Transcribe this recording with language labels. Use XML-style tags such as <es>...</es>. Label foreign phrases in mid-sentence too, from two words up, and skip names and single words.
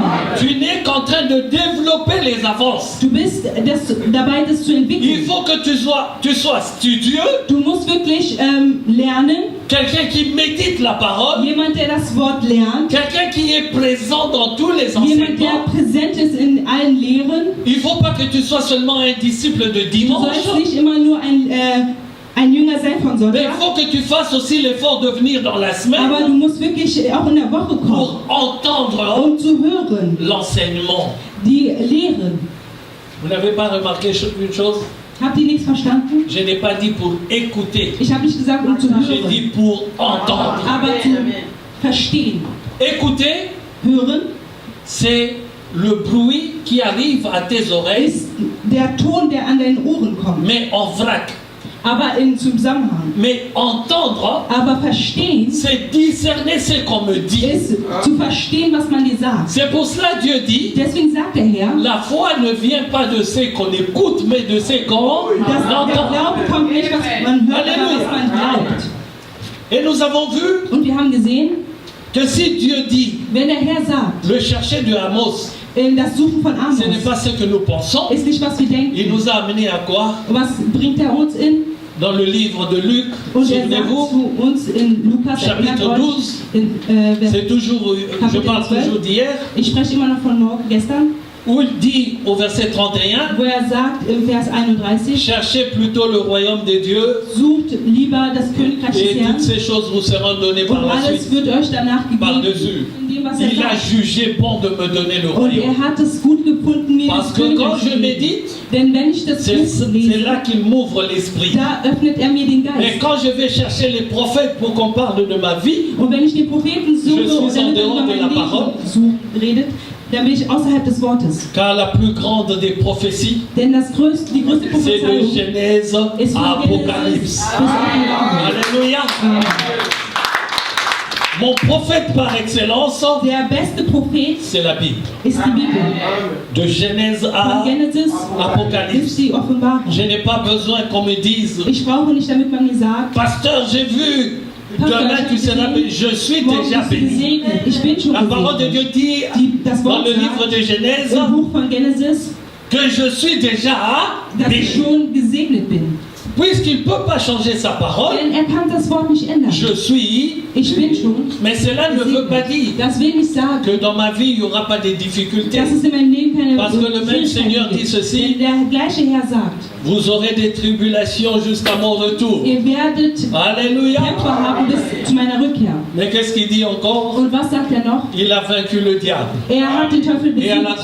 <fr>Tu n'es qu'en train de développer les avances.</fr> <de>Du bist dabei, das zu</de> <fr>Il</fr> <de>entwickeln.</de> <fr>faut que tu sois studieux,</fr> <de>Du musst wirklich lernen.</de> <fr>quelqu'un qui médite la parole,</fr> <de>Jemand, der das Wort lernt.</de> <fr>quelqu'un qui est présent dans tous les</fr> <de>Jemand, der</de> <fr>enseignements.</fr> <de>präsent ist in allen Lehren.</de> <fr>Il ne faut pas que tu sois seulement un disciple de</fr> <de>Du</de> <fr>dimanche,</fr> <de>sollst nicht immer nur ein Jünger sein von</de> <fr>mais il</fr> <de>Sonntag.</de> <fr>faut que tu fasses aussi l'effort de venir dans la</fr> <de>Aber</de> <fr>semaine</fr> <de>du musst wirklich auch in der Woche kommen,</de> <fr>pour entendre</fr> <de>um zu hören,</de> <fr>l'enseignement.</fr> <de>die Lehren.</de> <fr>Vous n'avez pas remarqué une chose?</fr> <de>Habt ihr nichts verstanden?</de> <fr>Je n'ai pas dit pour écouter,</fr> <de>Ich habe nicht gesagt, um zu</de> <fr>j'ai</fr> <de>hören,</de> <fr>dit pour entendre.</fr> <de>aber zu verstehen.</de> <fr>Écouter,</fr> <de>Hören</de> <fr>c'est le bruit qui arrive à tes oreilles,</fr> <de>ist der Ton, der an deinen Ohren kommt,</de> <fr>mais en vrac.</fr> <de>aber in Zusammenhang.</de> <fr>Mais entendre,</fr> <de>Aber verstehen</de> <fr>c'est discerner ce qu'on me dit.</fr> <de>ist zu verstehen, was man dir sagt.</de> <fr>C'est pour cela Dieu dit,</fr> <de>Deswegen sagt der Herr,</de> <fr>la foi ne vient pas de ce qu'on écoute, mais de ce qu'on</fr> <de>dass der</de> <fr>entend.</fr> <de>Glaube kommt nicht, was man hört, aber was man glaubt.</de> <fr>Et nous avons vu</fr> <de>Und wir haben gesehen,</de> <fr>que si Dieu dit,</fr> <de>wenn der Herr sagt,</de> <fr>le chercher de Amos,</fr> <de>das Suchen von Amos</de> <fr>ce n'est pas ce que nous pensons.</fr> <de>ist nicht, was wir</de> <fr>Il</fr> <de>denken.</de> <fr>nous a amené à quoi?</fr> <de>Was bringt er uns in?</de> <fr>Dans le livre de Luc,</fr> <de>Und er sagt</de> <fr>souvenez-vous,</fr> <de>zu uns in Lukas, erinnert</de> <fr>chapitre</fr> <de>euch,</de> <fr>12,</fr> <de>in,</de> <fr>c'est toujours, je parle toujours d'hier,</fr> <de>ich spreche immer noch von gestern,</de> <fr>où il dit au verset 31,</fr> <de>wo er sagt im Vers 31,</de> <fr>cherchez plutôt le royaume de Dieu</fr> <de>sucht lieber das Königreich des</de> <fr>et toutes</fr> <de>Herrn</de> <fr>ces choses vous seront données par</fr> <de>und</de> <fr>la</fr> <de>alles</de> <fr>suite,</fr> <de>wird euch danach gegeben,</de> <fr>par-dessus.</fr> <de>in dem, was er</de> <fr>Il a</fr> <de>sagt.</de> <fr>jugé bon de me donner le</fr> <de>Und</de> <fr>royaume.</fr> <de>er hat es gut gefunden, mir</de> <fr>Parce</fr> <de>das</de> <fr>que quand</fr> <de>Königreich</de> <fr>je</fr> <de>zu geben.</de> <fr>médite,</fr> <de>Denn wenn ich das</de> <fr>c'est</fr> <de>Buch lese,</de> <fr>là qu'il m'ouvre l'esprit.</fr> <de>da öffnet er mir den</de> <fr>Mais</fr> <de>Geist.</de> <fr>quand je vais chercher les prophètes pour qu'on parle de ma vie,</fr> <de>Und wenn ich den Propheten suche</de> <fr>Je suis</fr> <de>und</de> <fr>en</fr> <de>damit er</de> <fr>dehors</fr> <de>über</de> <fr>de la</fr> <de>mein</de> <fr>parole.</fr> <de>Leben redet, dann bin ich außerhalb des Wortes.</de> <fr>Car la plus grande des prophéties,</fr> <de>Denn die größte</de> <fr>c'est de</fr> <de>Prophezeiung</de> <fr>Genèse</fr> <de>ist</de> <fr>à</fr> <de>von Genesis</de> <fr>Apocalypse.</fr> <de>bis Offenbarung.</de> <fr>Alléluia. Mon prophète par excellence,</fr> <de>Der beste Prophet</de> <fr>c'est la Bible.</fr> <de>ist die Bibel.</de> <fr>De Genèse</fr> <de>Von</de> <fr>à</fr> <de>Genesis bis</de> <fr>Apocalypse.</fr> <de>die Offenbarung.</de> <fr>Je n'ai pas besoin qu'on me dise,</fr> <de>Ich brauche nicht, damit man mir sagt,</de> <fr>pasteur, j'ai vu,</fr> <de>Pastor,</de> <fr>demain tu</fr> <de>ich habe</de> <fr>seras béni.</fr> <de>gesehen,</de> <fr>Je suis</fr> <de>morgen</de> <fr>déjà</fr> <de>bist du</de> <fr>béni.</fr> <de>gesegnet. Ich bin schon</de> <fr>La parole de Dieu</fr> <de>gesegnet.</de> <fr>dit</fr> <de>Das</de> <fr>dans</fr> <de>Wort</de> <fr>le livre</fr> <de>sagt</de> <fr>de Genèse</fr> <de>im Buch von Genesis,</de> <fr>que je suis déjà</fr> <de>dass ich</de> <fr>béni.</fr> <de>schon gesegnet bin.</de> <fr>Puisqu'il ne peut pas changer sa parole,</fr> <de>Denn er kann das Wort nicht ändern.</de> <fr>je suis,</fr> <de>Ich bin schon</de> <fr>mais cela ne veut pas dire</fr> <de>gesegnet. Das will nicht sagen,</de> <fr>que dans ma vie il n'y aura pas de difficultés.</fr> <de>dass es in meinem Leben keine</de> <fr>Parce que le même Seigneur</fr> <de>Schwierigkeiten</de> <fr>dit</fr> <de>gibt.</de> <fr>ceci,</fr> <de>Denn der gleiche Herr sagt,</de> <fr>vous aurez des tribulations jusqu'à mon retour.</fr> <de>ihr werdet</de> <fr>Alléluia.</fr> <de>Kämpfe haben bis zu meiner Rückkehr.</de> <fr>Mais qu'est-ce qu'il dit encore?</fr> <de>Und was sagt er noch?</de> <fr>Il a vaincu le diable.</fr> <de>Er hat den Teufel</de> <fr>Et à la</fr>